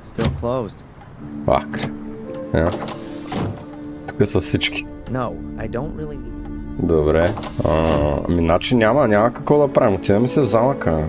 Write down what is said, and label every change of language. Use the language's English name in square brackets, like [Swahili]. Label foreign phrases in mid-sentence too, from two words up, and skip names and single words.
[English] Still closed. [Bulgarian] Пак. Тук са всички. [English] No, I don't really need... [Bulgarian] Добре. Иначе няма какво да правим. Отиваме се в замъка.